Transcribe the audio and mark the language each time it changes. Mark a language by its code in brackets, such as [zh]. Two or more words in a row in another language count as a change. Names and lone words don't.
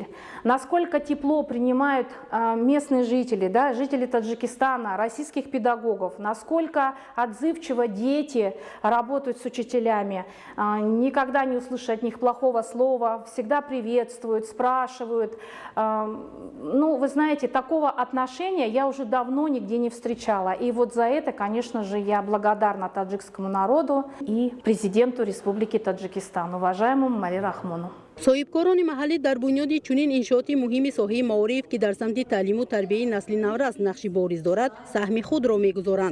[ru] Насколько тепло принимают местные жители, да, жители Таджикистана, российских педагогов, насколько отзывчиво дети работают с учителями, никогда не услышат от них плохого слова, всегда приветствуют, спрашивают. Ну, вы знаете, такого отношения я уже давно нигде не встречала. И вот за это, конечно же, я благодарна таджикскому народу и президенту Республики Таджикистан, уважаемому Эмомали Рахмону. [tg] соҳибкорони маҳаллӣ дар бунёди чунин иншооти муҳими соҳаи маориф ки дар самти таълиму тарбияи насли наврас нақши борис дорад саҳми худро мегузоранд.